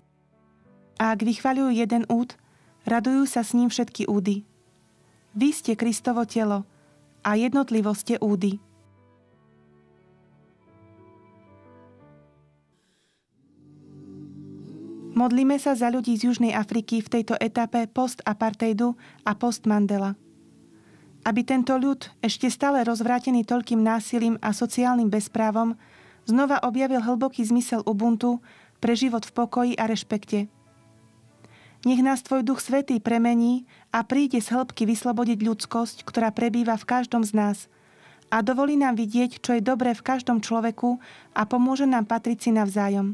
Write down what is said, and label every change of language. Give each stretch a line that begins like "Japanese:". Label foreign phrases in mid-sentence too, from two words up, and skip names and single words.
Slovak: A ak vychvaľujú jeden úd, radujú sa s ním všetky údy. Vy ste Kristovo telo a jednotlivo ste údy. Modlíme sa za ľudí z Južnej Afriky v tejto etape post-apartheidu a post-Mandela. Aby tento ľud, ešte stále rozvrátený toľkým násilím a sociálnym bezprávom, znova objavil hlboký zmysel Ubuntu pre život v pokoji a rešpekte. Nech nás tvoj Duch Svätý premení a príde z hĺbky vyslobodiť ľudskosť, ktorá prebýva v každom z nás a dovolí nám vidieť, čo je dobré v každom človeku a pomôže nám patriť si navzájom.